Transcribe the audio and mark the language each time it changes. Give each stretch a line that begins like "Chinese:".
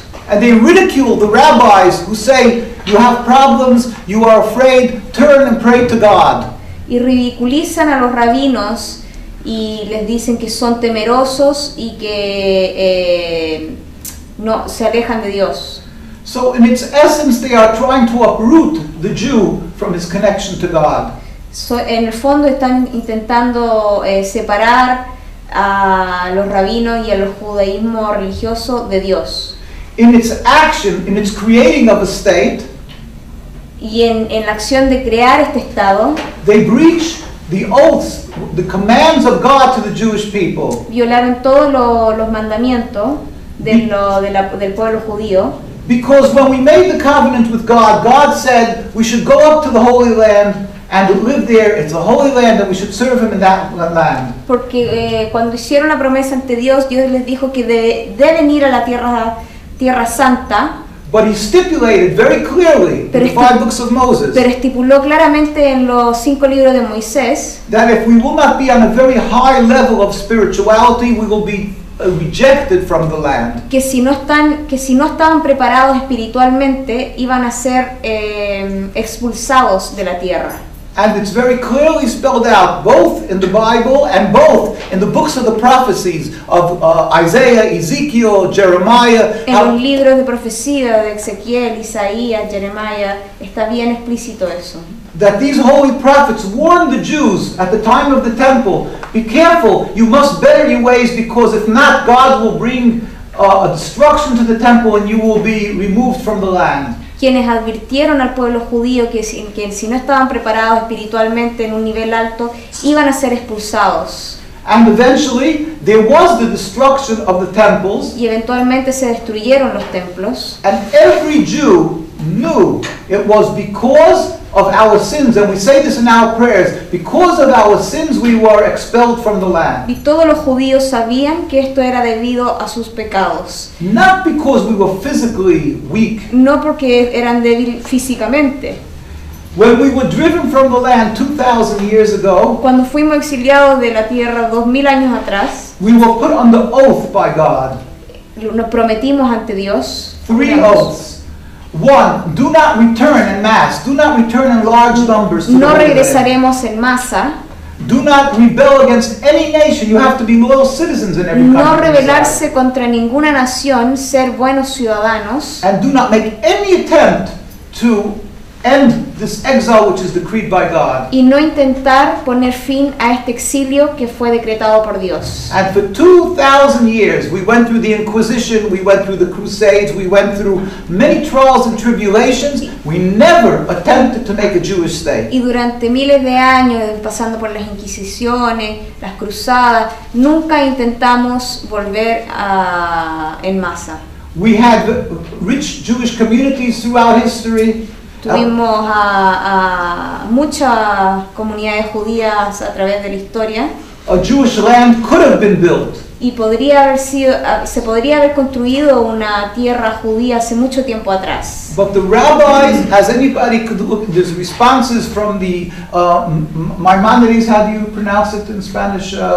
English: And they ridicule the rabbis who say, you have problems, you are afraid, turn and pray to God.
Spanish: Y ridiculizan a los rabinos y les dicen que son temerosos y que no se alejan de Dios.
English: So in its essence, they are trying to uproot the Jew from his connection to God.
Spanish: En el fondo están intentando separar a los rabinos y a los judaísmo religioso de Dios.
English: In its action, in its creating of a state,
Spanish: Y en la acción de crear este Estado,
English: they breach the oaths, the commands of God to the Jewish people.
Spanish: violaron todos los mandamientos del pueblo judío.
English: Because when we made the covenant with God, God said we should go up to the Holy Land and live there. It's a holy land and we should serve Him in that land.
Spanish: Porque cuando hicieron la promesa ante Dios, Dios les dijo que deben ir a la tierra santa,
English: But He stipulated very clearly in the 5 books of Moses
Spanish: pero estipuló claramente en los 5 libros de Moisés
English: that if we will not be on a very high level of spirituality, we will be rejected from the land.
Spanish: que si no estaban preparados espiritualmente iban a ser expulsados de la tierra.
English: And it's very clearly spelled out both in the Bible and both in the books of the prophecies of Isaiah, Ezekiel, Jeremiah.
Spanish: En los libros de profecía de Ezequiel, Isaías, Jeremiah está bien explícito eso.
English: That these holy prophets warned the Jews at the time of the temple, be careful, you must better your ways, because if not, God will bring a destruction to the temple and you will be removed from the land.
Spanish: Quienes advirtieron al pueblo judío que si no estaban preparados espiritualmente en un nivel alto, iban a ser expulsados.
English: And eventually, there was the destruction of the temples,
Spanish: Y eventualmente se destruyeron los templos.
English: and every Jew knew it was because of our sins, and we say this in our prayers, because of our sins we were expelled from the land.
Spanish: Y todos los judíos sabían que esto era debido a sus pecados.
English: Not because we were physically weak.
Spanish: No porque eran débiles físicamente.
English: When we were driven from the land 2,000 years ago,
Spanish: Cuando fuimos exiliados de la tierra 2000 años atrás,
English: we were put under oath by God.
Spanish: nos prometimos ante Dios.
English: 3 oaths. 1, do not return en masse. Do not return in large numbers to the
Spanish: No
English: Holy Land.
Spanish: regresaremos en masa.
English: Do not rebel against any nation. You have to be loyal citizens in every
Spanish: No
English: country.
Spanish: rebelarse contra ninguna nación, ser buenos ciudadanos.
English: And do not make any attempt to end this exile which is decreed by God.
Spanish: Y no intentar poner fin a este exilio que fue decretado por Dios.
English: And for 2,000 years, we went through the Inquisition, we went through the Crusades, we went through many trials and tribulations. We never attempted to make a Jewish state.
Spanish: Y durante miles de años, pasando por las inquisiciones, las cruzadas, nunca intentamos volver en masa.
English: We had rich Jewish communities throughout history.
Spanish: Tuvimos a muchas comunidades judías a través de la historia.
English: A Jewish land could have been built.
Spanish: Y se podría haber construido una tierra judía hace mucho tiempo atrás.
English: But the rabbis, as anybody could look, there's responses from the Maimonides, how do you pronounce it in Spanish?